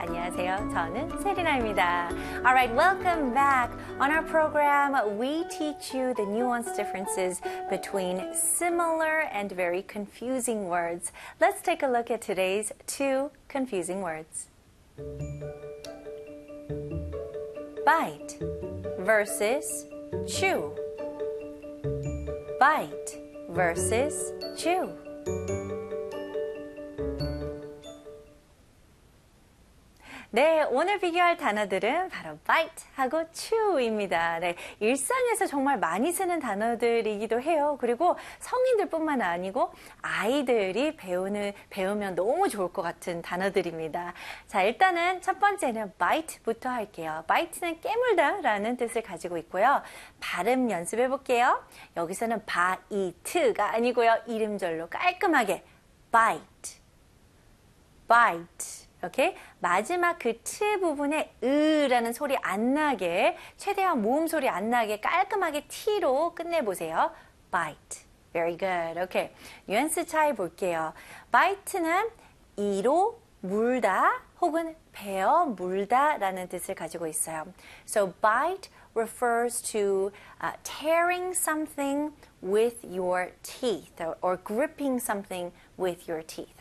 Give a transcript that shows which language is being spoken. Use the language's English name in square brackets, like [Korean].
[Korean] 안녕하세요, 저는 세리나입니다. [English] All right, welcome back. On our program, we teach you the nuanced differences between similar and very confusing words. Let's take a look at today's two confusing words. Bite versus chew. Bite versus chew. Today, we're going to talk about bite and chew입니다. [Korean] 네, 일상에서 정말 많이 쓰는 단어들이기도 해요. 그리고 성인들뿐만 아니고 아이들이 배우면 너무 좋을 것 같은 단어들입니다. 자, 일단은 첫 번째는 bite부터 할게요. bite는 깨물다라는 뜻을 가지고 있고요. 발음 연습해 볼게요. 여기서는 bite가 아니고요. 이름절로 깔끔하게 bite. bite. 이렇게 마지막 그 T 부분에 으라는 소리 안 나게 최대한 모음 소리 안 나게 깔끔하게 T로 끝내보세요. [English] Bite. Very good. [Korean] 이렇게 뉘앙스 차이 볼게요. Bite는 이로 물다 혹은 베어 물다 라는 뜻을 가지고 있어요. [English] So bite refers to tearing something with your teeth or gripping something with your teeth.